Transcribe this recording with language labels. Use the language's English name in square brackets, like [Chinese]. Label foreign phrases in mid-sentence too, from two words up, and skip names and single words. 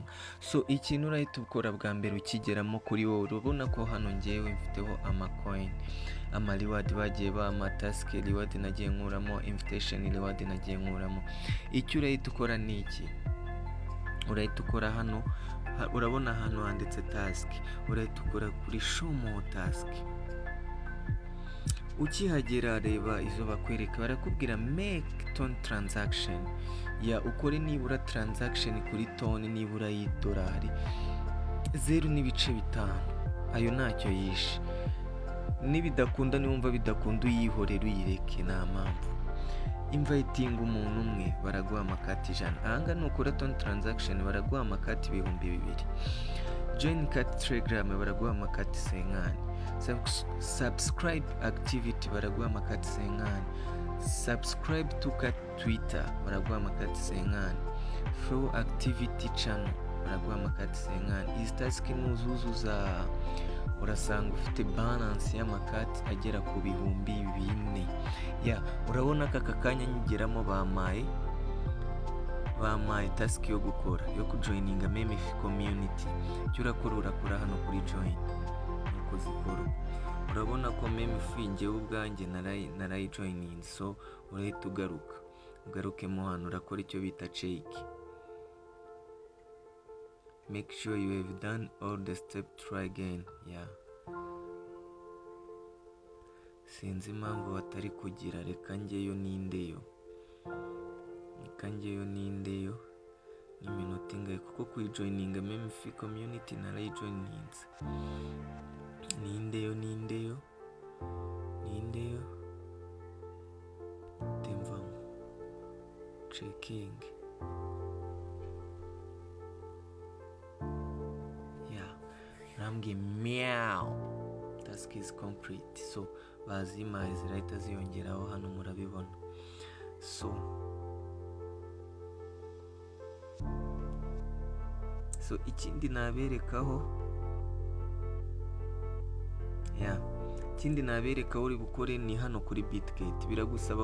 [Kinyarwanda] So ikintu urahita ukora bwa mbere ukigeramo kuri wowe, urabona ko hano ngewe mfiteho amacoin, reward bagiye [English] task reward [Kinyarwanda] nagiye nkuramo, [English] invitation reward [Kinyarwanda] nagiye nkuramo. Icyo urahita ukora ni iki: urahita ukora hano, urabona hano handitse task, urahita ukora kuri [English] show more task. [Kinyarwanda] Ukihagera reba izo bakwereka, barakubwira [English] make ton transaction. [Kinyarwanda] Ukore nibura transaction kuri toni nibura y'idolari 0.5. Ayo ntacyo yishe. Nibidakunda, niwumva bidakunda uyihorera uyireke, nta mpamvu. Inviting umuntu umwe baraguha amakati 100. Ahanga nukora [English] ton transaction [Kinyarwanda] baraguha amakati 2,000. [English] Join Cat Telegram [Kinyarwanda] baraguha amakati 50. [English] Subscribe activity [Kinyarwanda] baraguha amakati 50. [English] Subscribe to Cat Twitter [Kinyarwanda] baraguha amakati 50. [English] Flow activity channel [Kinyarwanda] baraguha amakati 50. Izi task nuzuzuza urasanga ufite balance y'amakati agera ku 4,000. Urabona ko aka kanya nyigeramo bamaye task yo gukora, yo kujoininga Memefi community. Cyo urakora hano kuri join, nuko zikora. Urabona ko Memefi ngewe ubwanjye narayijoininze. So urahita ugarukemo hano, urakora icyo bita check. [English] Make sure you have done all the steps, try again. [Kinyarwanda] Sinzi impamvu batari kugira, reka ngeyo nindeyo n'iminota ingahe, kuko kuyijoininga Memefi community narayijoininze. Nindeyo temvamo checking. Rambwe meow, [English] task is complete. [Kinyarwanda] So bazimaye zirahita ziyongeraho hano, murabibona. So ikindi naberekaho, ikindi nabereka uri bukore ni hano kuri Bitget.